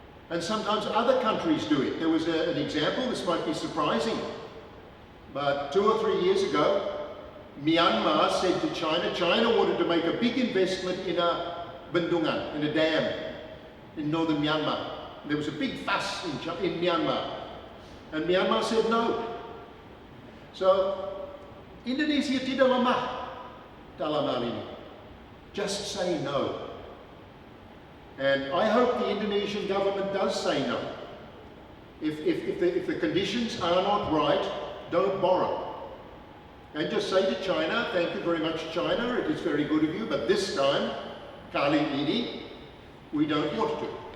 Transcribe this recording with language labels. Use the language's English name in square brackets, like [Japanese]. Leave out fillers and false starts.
[English] And sometimes other countries do it. There was an example, this might be surprising. But 2 or 3 years ago, Myanmar said to China, China wanted to make a big investment in a bendungan, in a dam in northern Myanmar. There was a big fuss in Myanmar. And Myanmar said no. [Indonesian] So, Indonesia tidak lemah dalam hal ini. [English] Just say no. And I hope the Indonesian government does say no. If the conditions are not right, don't borrow. And just say to China, thank you very much China, it is very good of you, but this time, [Indonesian] kali ini, [English] we don't want to.